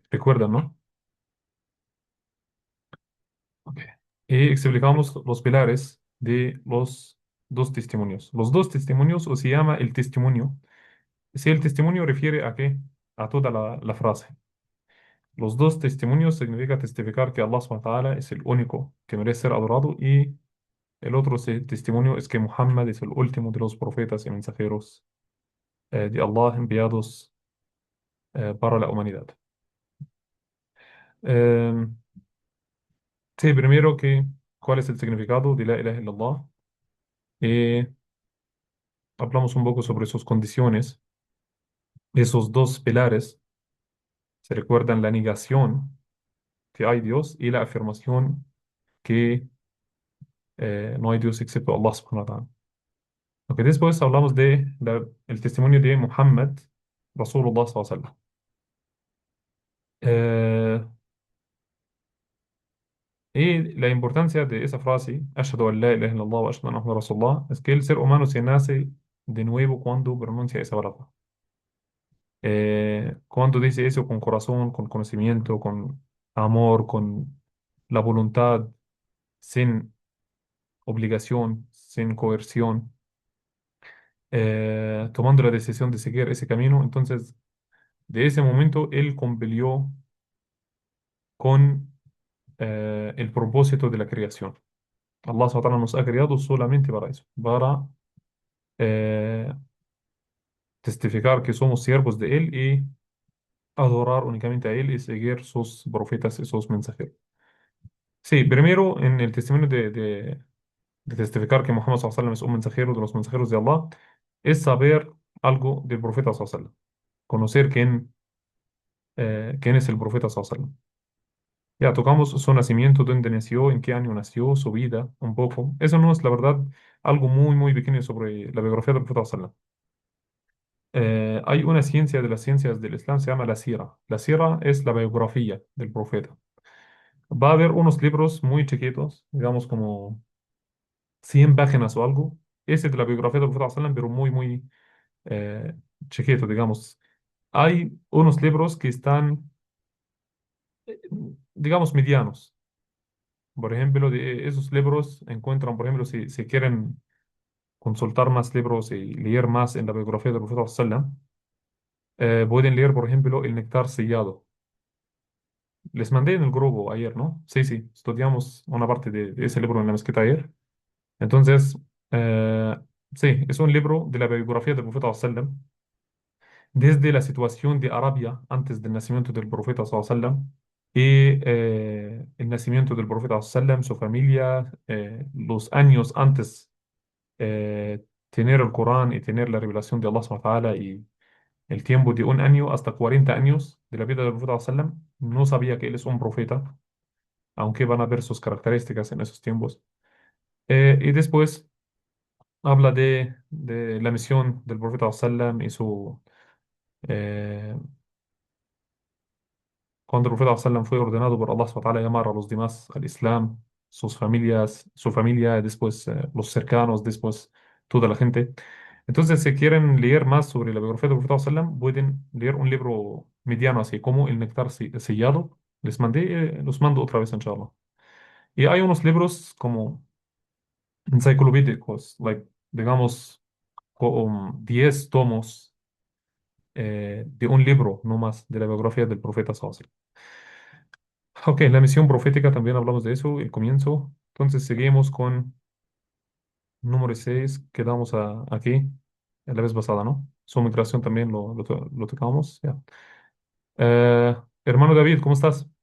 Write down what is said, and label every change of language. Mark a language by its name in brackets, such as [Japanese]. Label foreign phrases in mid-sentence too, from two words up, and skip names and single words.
[Spanish] ¿Recuerdan, no? Ok. Y explicamos los pilares de los dos testimonios. Los dos testimonios, o se llama el testimonio. Si el testimonio refiere a qué? A toda la frase. Los dos testimonios significa testificar que Allah [Arabic] سبحانه وتعالى [Spanish] es el único que merece ser adorado y el otro testimonio es que Muhammad es el último de los profetas y mensajeros de Allah enviados para la humanidad. Em, Sí, primero que, ¿cuál es el significado de [Arabic] لا إله إلا الله? [Spanish] Eh, Hablamos un poco sobre sus condiciones. Esos dos pilares se recuerdan la negación que hay Dios y la afirmación que no hay Dios excepto Allah [Arabic] سبحانه وتعالى. [Spanish] Ok, después hablamos de el testimonio de Muhammad, [Arabic] رسول الله صلى الله عليه وسلم. [Spanish] Eh, y la importancia de esa frase, [Arabic] أشهد أن لا إله إلا الله وأشهد أن محمدا رسول الله, [Spanish] es que el ser humano se nace de nuevo cuando pronuncia esa palabra. Cuando dice eso con corazón, con conocimiento, con amor, con la voluntad, sin obligación, sin coerción, tomando la decisión de seguir ese camino, entonces de ese momento él cumplió con el propósito de la creación. Allah [Arabic] سبحانه وتعالى [Spanish] nos ha creado solamente para eso, para eh, testificar que somos siervos de Él y adorar únicamente a Él y seguir sus profetas y sus mensajeros. Sí, primero en el testimonio de testificar que Muhammad [Arabic] صلى الله عليه وسلم [Spanish] es un mensajero de los mensajeros de Allah, es saber algo del profeta [Arabic] صلى الله عليه وسلم, [Spanish] conocer quién es el profeta [Arabic] صلى الله عليه وسلم. [Spanish] Ya tocamos su nacimiento, dónde nació, en qué año nació, su vida, un poco. Eso no es la verdad algo muy, muy pequeño sobre la biografía del profeta [Arabic] صلى الله عليه وسلم. [Spanish] Hay una ciencia de las ciencias del Islam, se llama la Sira. La Sira es la biografía del profeta. Va a haber unos libros muy chiquitos, digamos como 100 páginas o algo. Ese es de la biografía del profeta [Arabic] صلى الله عليه وسلم, [Spanish] pero muy, muy eh, chiquito, digamos. Hay unos libros que están, eh, digamos, medianos. Por ejemplo, de esos libros encuentran, por ejemplo, si quieren consultar más libros y leer más en la biografía del profeta [Arabic] صلى الله عليه وسلم, [Spanish] pueden leer, por ejemplo, El Néctar Sellado. Les mandé en el grupo ayer, ¿no? Sí, sí, estudiamos una parte de ese libro en la mezquita ayer. Entonces, eh, sí, es un libro de la biografía del profeta [Arabic] صلى الله عليه وسلم [Spanish] desde la situación de Arabia antes del nacimiento del profeta [Arabic] صلى الله عليه وسلم [Spanish] y el nacimiento del profeta [Arabic] صلى الله عليه وسلم, [Spanish] su familia, los años antes tener el Corán y tener la revelación de Allah [Arabic] سبحانه وتعالى [Spanish] y el tiempo de un año hasta 40 años de la vida del profeta [Arabic] صلى الله عليه وسلم, [Spanish] no sabía que él es un profeta, aunque van a ver sus características en esos tiempos. Y después habla de la misión del profeta [Arabic] صلى الله عليه وسلم [Spanish] y su eh, cuando el profeta sallam fue ordenado por Allah [Arabic] سبحانه وتعالى [Spanish] a llamar a los demás al Islam, sus familias, su familia, después los cercanos, después toda la gente. Entonces, si quieren leer más sobre la biografía del profeta sallam, pueden leer un libro mediano así como El Néctar Sellado. Les mandé, los mando otra vez, inshallah. Y hay unos libros como enciclopédicos, digamos, con 10 tomos de un libro no más de la biografía del profeta [Arabic] صلى الله عليه وسلم. [Spanish] Ok, la misión profética también hablamos de eso, el comienzo. Entonces seguimos con número 6, quedamos aquí en la vez pasada, ¿no? Su migración también lo tocamos. Ya. Hermano David, ¿cómo estás?